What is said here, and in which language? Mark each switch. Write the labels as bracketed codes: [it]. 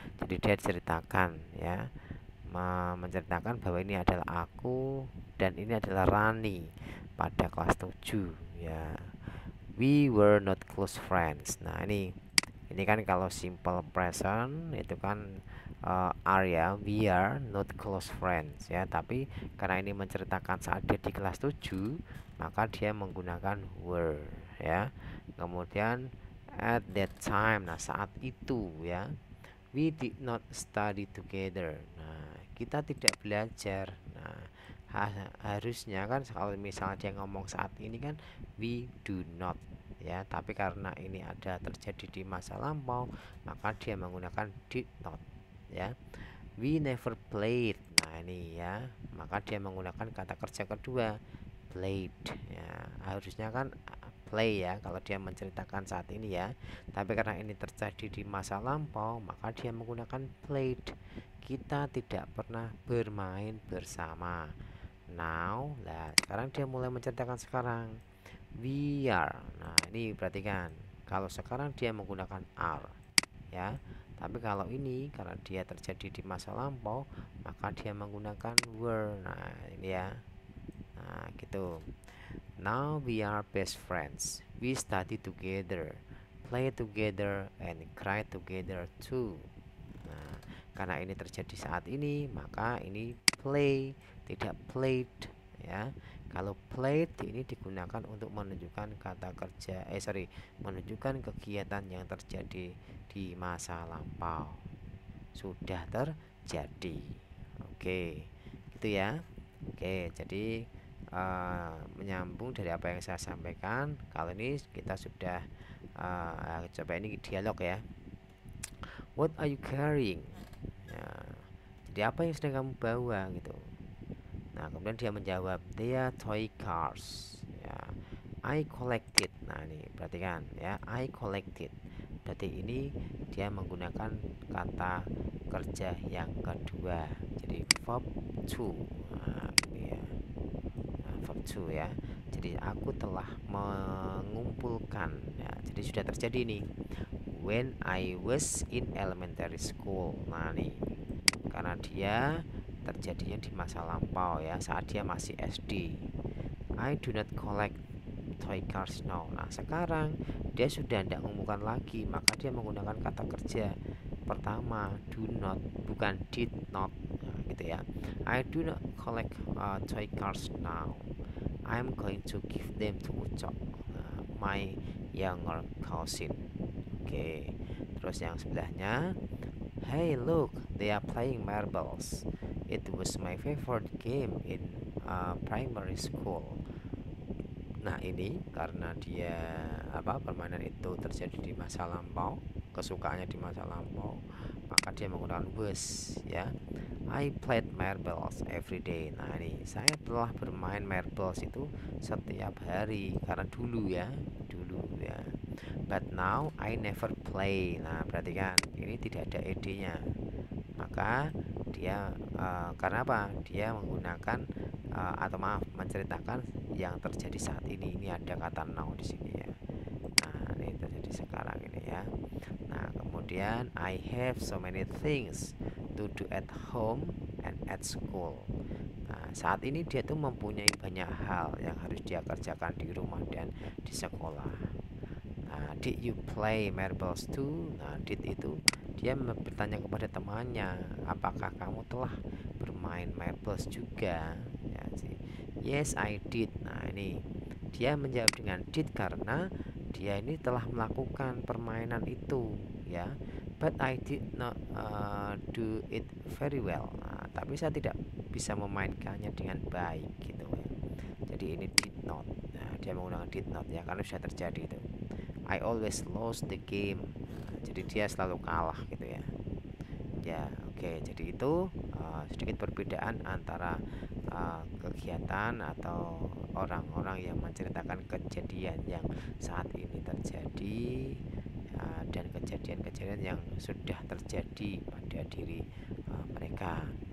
[id] Jadi dia ceritakan ya, menceritakan bahwa ini adalah aku dan ini adalah Rani pada kelas 7 ya. [en] We were not close friends. [id] Nah, ini kan kalau simple present itu kan are ya, [en] we are not close friends [id] ya. Tapi karena ini menceritakan saat dia di kelas 7 maka dia menggunakan were ya. [en] Kemudian at that time, [id] nah saat itu ya, [en] we did not study together. [id] Nah, kita tidak belajar. Nah, harusnya kan kalau misalnya dia ngomong saat ini kan [en] we do not [id] ya, tapi karena ini ada terjadi di masa lampau maka dia menggunakan did not ya. [en] We never played. [id] Nah, ini ya, maka dia menggunakan kata kerja kedua played ya. Harusnya kan play ya kalau dia menceritakan saat ini ya, tapi karena ini terjadi di masa lampau maka dia menggunakan played. Kita tidak pernah bermain bersama. Now, lah sekarang dia mulai menceritakan sekarang. [en] We are. [id] Nah, ini perhatikan. Kalau sekarang dia menggunakan are ya. Tapi kalau ini karena dia terjadi di masa lampau, maka dia menggunakan were. Nah, ini ya. Nah, gitu. [en] Now we are best friends. We study together, play together, and cry together too. [id] Nah, karena ini terjadi saat ini, maka ini play, tidak played ya. Kalau played ini digunakan untuk menunjukkan kata kerja, menunjukkan kegiatan yang terjadi di masa lampau. Sudah terjadi. Oke, gitu ya. Oke, jadi menyambung dari apa yang saya sampaikan, kali ini kita sudah coba ini dialog ya. [en] What are you carrying? [id] Ya, jadi apa yang sedang kamu bawa gitu. Nah, kemudian dia menjawab, [en] they are toy cars. Ya, I collected. [id] Nah, ini perhatikan ya, [en] I collected. [id] Berarti ini dia menggunakan kata kerja yang kedua. Jadi verb to. Nah, ini ya. Nah, verb to ya. Jadi aku telah mengumpulkan. Ya, jadi sudah terjadi nih. [en] When I was in elementary school. Nah, nih. [id] Karena dia terjadinya di masa lampau ya, saat dia masih SD. [en] I do not collect toy cars now. [id] Nah, sekarang dia sudah tidak mengumpulkan lagi, maka dia menggunakan kata kerja pertama, do not, bukan did not. Nah, gitu ya. [en] I do not collect toy cars now. I'm going to give them to Ucok, my younger cousin. Oke. [id] Terus yang sebelahnya, [en] hey look, they are playing marbles. It was my favorite game in primary school. [id] Nah, ini karena dia permainan itu terjadi di masa lampau, kesukaannya di masa lampau, maka dia menggunakan was ya. [en] I played marbles every day. [id] Nah, ini saya telah bermain marbles itu setiap hari karena dulu ya, [en] But now I never play. [id] Nah, berarti kan ini tidak ada ed-nya. Maka dia karena apa? Dia menggunakan menceritakan yang terjadi saat ini. Ini ada kata now di sini ya. Nah, ini terjadi sekarang ini ya. [en] Nah, kemudian I have so many things to do at home and at school. [id] Nah, saat ini dia tuh mempunyai banyak hal yang harus dia kerjakan di rumah dan di sekolah. [en] Nah, did you play marbles too? [id] Nah, did itu dia bertanya kepada temannya, apakah kamu telah bermain marbles juga? Ya, [en] yes, I did. [id] Nah, ini dia menjawab dengan did karena dia ini telah melakukan permainan itu, ya. [en] But I did not do it very well. [id] Nah, tapi saya tidak bisa memainkannya dengan baik, gitu ya. Jadi ini did not. Nah, dia menggunakan did not ya karena sudah terjadi itu. [en] I always lost the game. [id] Nah, jadi dia selalu kalah gitu ya. Ya, oke. Jadi itu sedikit perbedaan antara kegiatan atau orang-orang yang menceritakan kejadian yang saat ini terjadi dan kejadian-kejadian yang sudah terjadi pada diri mereka.